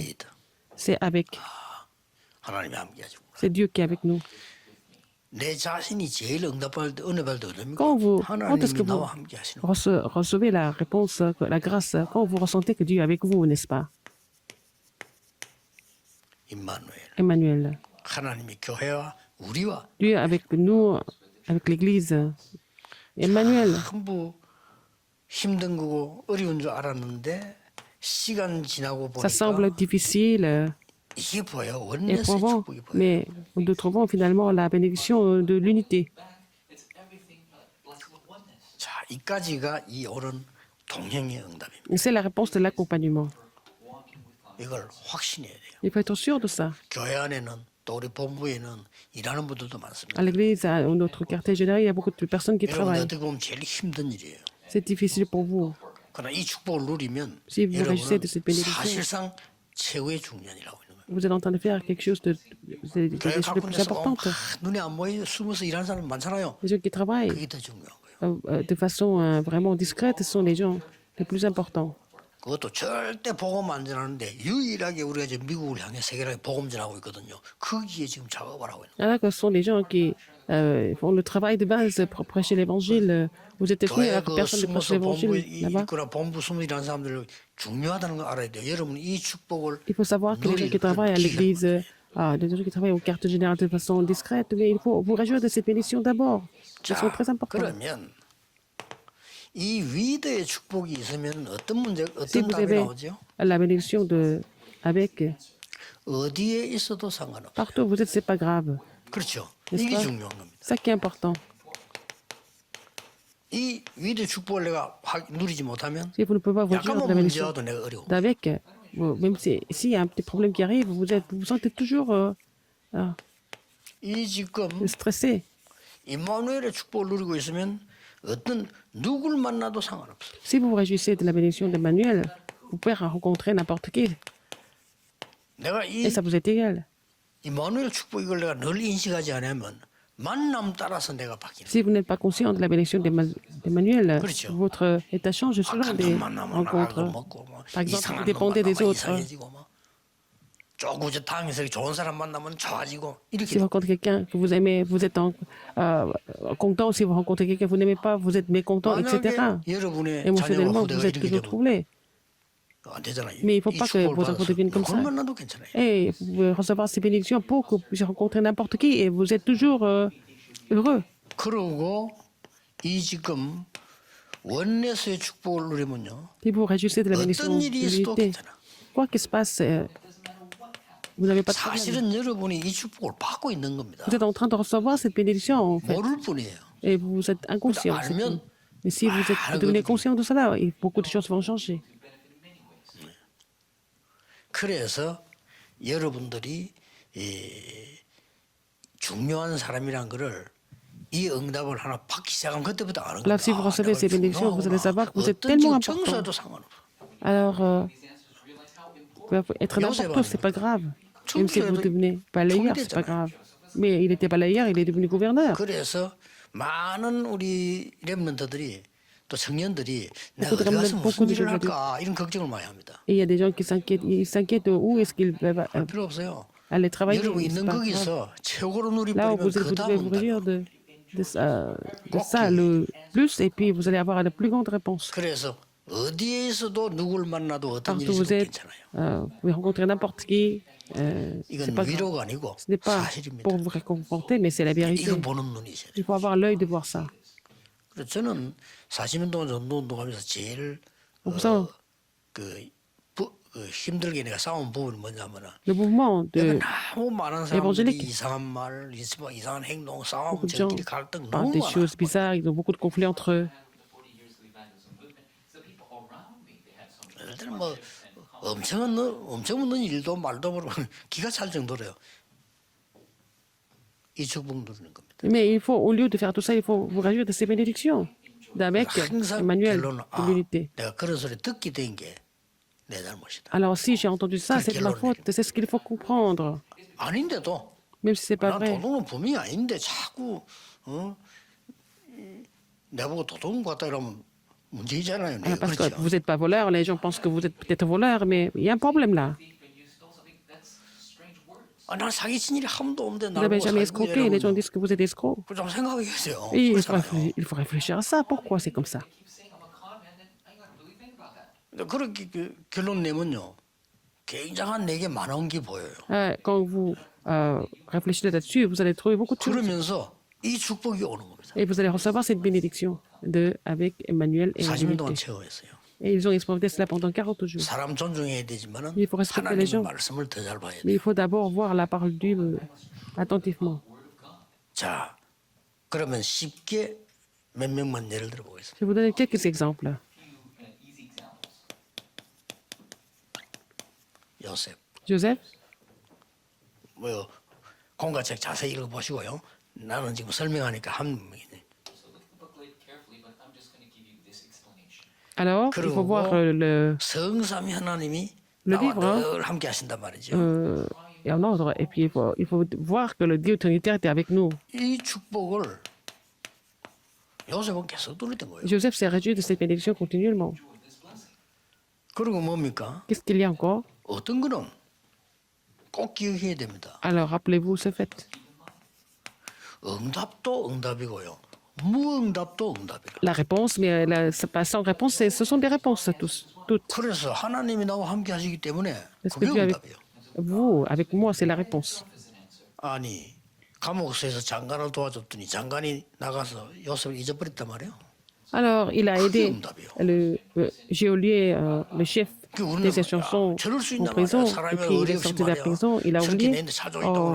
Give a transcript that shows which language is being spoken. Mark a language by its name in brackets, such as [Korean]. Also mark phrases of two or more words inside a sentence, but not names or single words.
[Korean] 사람에게 [French] C'est [Korean] 하나님이 함께하시고 [French] c'est Dieu qui est avec nous. [Korean] 내 자신이 제일 응답할 때 은혜 받을 때 어딥니까? [French] Quand est-ce que [Korean] 하나님이 [French] vous [Korean] 나와 함께하시는 [French] recevez la réponse, la grâce, quand vous ressentez que Dieu est avec vous, n'est-ce pas? [Korean] 임마누엘. [French] Emmanuel. [Korean] 하나님이 교회와 우리와 [French] Dieu est avec nous, avec l'Église. Emmanuel. [Korean] 전부 힘든 거고 어려운 줄 알았는데 시간 지나고 [French] Ça semble [Korean] 보니까 [French] difficile, [Korean] 이게 보여 원내스의 [French] éprouvant, [Korean] 축복이 보여. [French] mais nous trouvons finalement la bénédiction de l'unité. [Korean] 자, 이까지가 이 옳은 동행의 응답입니다. [French] Et c'est la réponse de l'accompagnement. [Korean] 이걸 확신해야 돼요. [French] Il faut être sûr de ça. [Korean] 교회 안에는 또 우리 본부에는 일하는 분들도 많습니다. [French] À l'église, à notre quartier général, il y a beaucoup de personnes qui [Korean] 여러분 [French] travaillent. [Korean] 어떻게 보면 제일 힘든 일이에요. [French] C'est difficile pour vous. [Korean] 그러나 이 축복을 누리면 [French] Si vous réussissez de cette [Korean] 여러분은 [French] bénédiction, [Korean] 사실상 최고의 중년이라고 있는 거예요. [French] vous êtes en train de faire quelque chose des [Korean] 교회 [French] choses les plus [Korean] 가운데서 [French] importantes. [Korean] 눈에 안 보여 숨어서 일하는 사람 많잖아요. [French] Les gens qui travaillent [Korean] 그게 더 중요한 거예요. [French] de façon vraiment discrète sont les gens les plus importants. [Korean] 그것도 절대 복음 안 전하는데 유일하게 우리가 지금 미국을 향해 세계를 복음 전하고 있거든요. 거기에 지금 작업을 하고 있는 거예요. [French] Alors que ce sont les gens qui font le travail de base pour prêcher l'évangile aux États-Unis, [Korean] 교회 [French] alors que [Korean] 그 [French] personne ne prêche [Korean] 숨어서 본부 [French] l'évangile là-bas. [Korean] 있거나 본부 숨어 일하는 사람들 중요하다는 걸 알아야 돼요. 여러분 이 축복을 [French] Il faut savoir que les gens qui travaillent à l'église, les gens qui travaillent au quartier général de façon discrète, mais il faut vous réjouir de cette bénédiction d'abord. Elles sont [Korean] 자, [French] très importantes. [Korean] 그러면 이 위대의 축복이 있으면 어떤 문제, [French] Si [Korean] 어떤 [French] vous [Korean] 답이 [French] avez [Korean] 나오죠? [French] la bénédiction avec, [Korean] 어디에 있어도 상관없어요. [French] partout où vous êtes, c'est pas grave. [Korean] 그렇죠. [French] N'est-ce [Korean] 이게 [French] pas? [Korean] 중요한 겁니다. [French] Ça qui est important. [Korean] 이 위대 축복을 내가 누리지 못하면 [French] Si vous ne pouvez pas vous jouir [Korean] 약간만 [French] de la bénédiction [Korean] 문제와도 내가 어려워. [French] d'avec, même s'il y a un petit problème qui arrive, vous sentez toujours [Korean] 이 지금 [French] stressé. [Korean] 임마누엘의 축복을 누리고 있으면 어떤 누굴 만나도 상관없어요. [French] Si vous vous réjouissez de la bénédiction d'Emmanuel, vous pouvez rencontrer n'importe qui. [Korean] 내가 이 [French] Et ça vous est égal. [Korean] 임마누엘 축복 이걸 내가 늘 인식하지 않으면 만남 따라서 내가 바뀌는. [French] Si vous n'êtes pas conscient de la bénédiction d'Emmanuel, [Korean] 그렇죠. [French] votre état change selon [Korean] 악한 [French] des [Korean] 놈 만나면 악을 [French] rencontres. [Korean] 먹고 뭐 [French] Par exemple, [Korean] 이상한 [French] vous [Korean] 놈 [French] dépendez des [Korean] 만나면 [French] autres. [Korean] 이상해지고 뭐 쪼구젓하면서 좋은 사람 만나면 좋아지고 이렇게 [French] Si vous rencontrez quelqu'un que vous aimez, vous êtes content. Si vous rencontrez quelqu'un que vous n'aimez pas, vous êtes mécontent, etc. [Korean] 만약에 여러분의 자녀와 [French] Émotionnellement, [Korean] 후대가 [French] vous êtes [Korean] 이렇게 [French] toujours [Korean] 되면 [French] troublé. [Korean] 안 되잖아요. [French] Mais il ne faut [Korean] 이 [French] pas que [Korean] 축복을 [French] vos [Korean] 받아서 [French] enfants deviennent comme [Korean] 누굴 [French] ça. [Korean] 만나도 괜찮아요. [French] Et vous pouvez recevoir ces bénédictions pour que vous puissiez rencontrer n'importe qui et vous êtes toujours heureux. [Korean] 그러고 이 지금 원내스의 축복을 누리면요. [French] Si vous vous réjouissez de la bénédiction [Korean] 어떤 [French] de [Korean] 일이 있어도 [French] l'unité, [Korean] 괜찮아. [French] quoi qu'il se passe, vous n'avez pas de problème. [Korean] 사실은 여러분이 이 축복을 받고 있는 겁니다. [French] Vous êtes en train de recevoir cette bénédiction, en fait, [Korean] 모를 뿐이에요. [French] et vous êtes inconscient. c'est tout. Mais si vous devenez conscient de cela, beaucoup de choses vont changer. [Korean] 그래서 여러분들이 중요한 사람이란 거를 이 응답을 하나 받기 시작하면 그때부터 아는 [French] Là, [Korean] 거예요. [French] si vous recevez ces bénédictions, vous allez savoir que vous êtes tellement important. [Korean] 정서도 상관없어. [French] Alors, vous pouvez être n'importe où, c'est pas grave. Même si vous devenez balayeur, c'est pas grave. Mais il était balayeur, il est devenu gouverneur. [Korean] 그래서 많은 우리 렘넌트들이 또 청년들이 내가 [French] beaucoup de [Korean] 어디 가서 렘넌트, 무슨 [French] beaucoup de [Korean] 일을 [French] jeunes [Korean] 할까 이런 걱정을 많이 합니다. [French] Et il y a des gens qui s'inquiètent. Ils s'inquiètent où est-ce qu'ils peuvent [Korean] 필요 없어요. [French] aller travailler. [Korean] 여러분 [French] C'est [Korean] 있는 [French] pas grave. [Korean] 거기서 최고로 [French] Là où [Korean] 누리버리면 [French] vous [Korean] 그 [French] devez vous [Korean] 다음은 [French] réjouir de ça le plus, et puis vous allez avoir la plus grande réponse. [Korean] 그래서 어디에 있어도 누굴 만나도 어떤 일이 [French] Partout où [Korean] 있어도 [French] vous êtes, [Korean] 괜찮아요. [French] vous pouvez rencontrer n'importe qui. C'est [Korean] 이건 [French] pas grave. [Korean] 위로가 아니고 [French] Ce n'est pas [Korean] 사실입니다. [French] pour vous réconforter, mais c'est la vérité. [Korean] 이거 보는 눈이 있어야 돼요. [French] Il faut avoir l'œil de voir ça. [Korean] 그래서 저는 40년 동안 전도운동하면서 제일 [French] Pour ça, [Korean] 그 힘들게 내가 싸운 부분이 뭐냐면은 [French] le mouvement [Korean] 내가 [French] de [Korean] 너무 많은 사람들이 [French] évangélique. [Korean] 이상한 말, 이상한 행동, 싸움, [French] Beaucoup de gens [Korean] 저끼리 갈등 [French] parlent [Korean] 너무 [French] des [Korean] 많아. [French] choses bizarres, ils ont beaucoup de conflits entre eux. [Korean] 예를 들어 뭐 엄청 없는 일도 말도 모르고 기가 찰 정도로요. 이 축복 누리는 겁니다. [French] Mais il faut, au lieu de faire tout ça, il faut vous réjouir de ces bénédictions. D'avec [Korean] 항상 [French] Emmanuel [Korean] 결론은 [French] de l'unité. [Korean] 내가 그런 소리 듣게 된 게 내 잘못이다. [French] Alors si j'ai entendu ça, c'est de ma faute. C'est ce qu'il faut comprendre. [Korean] 아닌데도 [French] Même si c'est pas [Korean] 난 [French] vrai. [Korean] 도둑은 분명히 아닌데 자꾸 내보고 도둑 같다 이러면 문제이잖아요. [French] Ah, parce que [Korean] 그렇죠. [French] vous n'êtes pas voleur, les gens pensent que vous êtes peut-être voleur, mais il y a un problème là. [Korean] 난 사기친 일이 한 번도 없는데 [French] Vous [Korean] 나를 [French] n'avez [Korean] 보고 [French] jamais [Korean] 사기꾼이라고 [French] escroqué, les gens disent que vous êtes escroc. [Korean] 좀 생각해야죠. [French] Et [Korean] 그렇잖아요. [French] il faut réfléchir à ça. Pourquoi c'est comme ça? [Korean] 그렇게 결론 내면요. 굉장한 내게 많은 게 보여요. [French] Quand vous réfléchissez là-dessus, vous allez trouver beaucoup de choses. [Korean] 그러면서 이 축복이 오는 겁니다. [French] Et vous allez recevoir cette bénédiction avec Emmanuel et [Korean] 40년 동안 [French] l'unité. [Korean] 체험했어요. [French] Et ils ont expérimenté cela pendant 40 jours. [Korean] 사람 존중해야 되지만은 [French] Il faut respecter les [Korean] 하나님의 [French] gens. [Korean] 말씀을 더 잘 봐야 [French] Mais [Korean] 돼요. [French] il faut d'abord voir la parole de Dieu attentivement. [Korean] 자, 그러면 쉽게 몇 명만 예를 들어 보겠습니다. [French] Je vais vous donner quelques exemples. [Korean] 요셉, [French] Joseph, [Korean] 뭐 공과책 자세히 읽어보시고요. 나는 지금 설명하니까 한 명이네. [French] alors, il faut voir le [Korean] 성삼위 하나님이 [French] Le [Korean] 나와 [French] livre, [Korean] 늘 함께 하신단 말이죠. [French] et en ordre. Et puis, il faut voir que le Dieu Trinitaire était avec nous. [Korean] 이 축복을 요셉은 계속 누렸던 거예요. [French] Joseph s'est réjoui de cette bénédiction continuellement. [Korean] 그리고 뭡니까? [French] Qu'est-ce qu'il y a encore? [Korean] 어떤 거는 꼭 기억해야 됩니다. [French] Alors, rappelez-vous ce fait. [Korean] 응답도 응답이고요. 무응답도 응답이라. [French] La réponse, mais c'est pas sans réponse, ce sont des réponses tous, toutes. [Korean] 그래서 하나님이 나와 함께 하시기 때문에 [French] Est-ce que [Korean] 그게 [French] Dieu avec [Korean] 응답이에요. [French] vous, avec moi, c'est la réponse. [Korean] 아니 감옥에서 장관을 도와줬더니 장관이 나가서 요셉을 잊어버렸단 말이에요. [French] Alors, il a [Korean] 그게 [French] aidé [Korean] 응답이요. [French] le geôlier, le chef [Korean] 우리는 [French] des chansons [Korean] 저럴 수 [French] en [Korean] 있나 말이야. [French] prison, et [Korean] 사람이 [French] puis il [Korean] 의리 [French] est [Korean] 없이 [French] sorti de la [Korean] 말이야. [French] prison, il a [Korean] 저렇게 [French] oublié. [Korean] 내는데 사정이 있다고 [French] Oh,